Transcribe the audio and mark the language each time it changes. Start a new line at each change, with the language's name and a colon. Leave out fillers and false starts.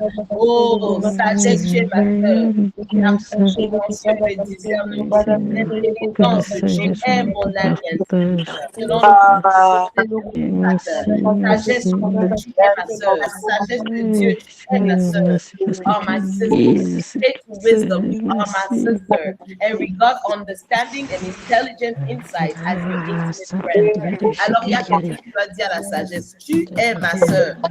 French: Oh, sagesse chez ma soeur. La compréhension et le discernement. L'intelligence, tu es mon ami. Selon le sagesse, tu es ma soeur. La sagesse de Dieu, tu es ma soeur.
English: Oh, my sister. Take wisdom, you are my sister. And regard understanding and intelligent insight as your intimate friend.
French: Alors, il y a quelqu'un qui va dire à la sagesse, tu es ma soeur.